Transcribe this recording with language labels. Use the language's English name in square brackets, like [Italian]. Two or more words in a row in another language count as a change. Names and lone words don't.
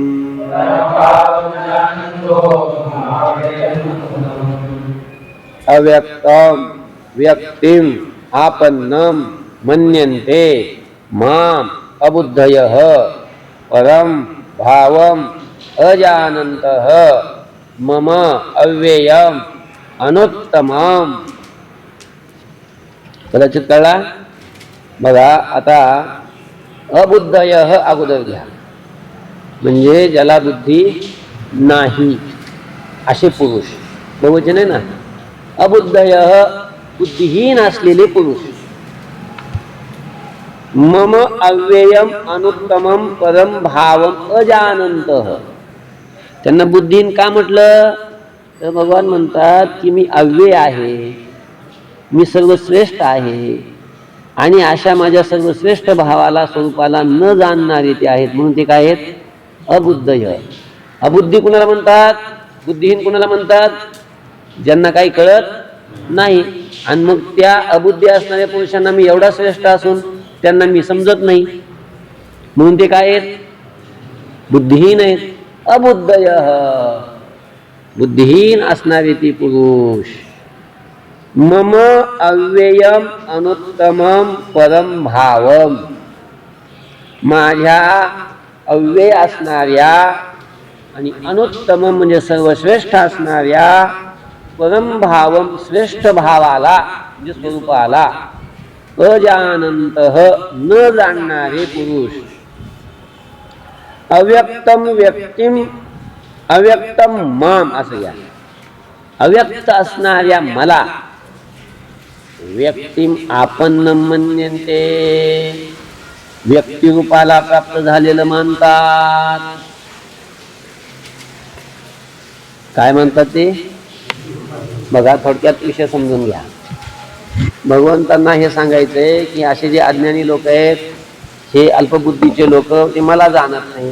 [Sanskrit] अव्यक्तं व्यक्तिम् आपन्नं मन्यन्ते माम अबुद्धयः परं भावम् अजानन्तः मम अव्ययम् अनुत्तमम्. [Marathi] कदाचित कळला. बघा आता अबुद्धय अगोदर घ्या, म्हणजे ज्याला बुद्धी नाही असे पुरुष. बहुवचन आहे ना. अबुद्धय बुद्धिहीन असलेले पुरुष. [Sanskrit] मम अव्ययम अनुत्तमम परम भावम अजानंतः. [Marathi] त्यांना बुद्धिहीन का म्हटलं तर भगवान म्हणतात की मी अव्यय आहे, मी सर्वश्रेष्ठ आहे, आणि अशा माझ्या सर्वश्रेष्ठ भावाला स्वरूपाला न जाणणारे ते आहेत, म्हणून ते काय आहेत? अबुद्धय. अबुद्धी कुणाला म्हणतात? बुद्धिहीन कुणाला म्हणतात? ज्यांना काही कळत नाही. आणि मग त्या अबुद्धी असणाऱ्या पुरुषांना मी एवढा श्रेष्ठ असून त्यांना मी समजत नाही, म्हणून ते काय आहेत? बुद्धिहीन आहेत. अबुद्धय बुद्धिहीन असणारे ती पुरुष. [Sanskrit] मम अव्ययम अनुत्तमम परम भावम. [Marathi] माझ्या अव्यय असणाऱ्या आणि अनुत्तम म्हणजे सर्वश्रेष्ठ असणाऱ्या [Sanskrit] परम भावम [Marathi] श्रेष्ठ भावाला म्हणजे स्वरूपाला अजानंतः न जाणणारे पुरुष. [Sanskrit] अव्यक्तम व्यक्तिम अव्यक्तम माम असं घ्या. [Marathi] अव्यक्त असणाऱ्या मला [Sanskrit] व्यक्तिम आपन्न मन्यन्ते, [Marathi] व्यक्तिरूपाला प्राप्त झालेलं मानतात. काय म्हणतात ते? बघा थोडक्यात विषय समजून घ्या. भगवंतांना हे सांगायचंय की असे जे अज्ञानी लोक आहेत, हे अल्पबुद्धीचे लोक, ते मला जाणत नाहीत.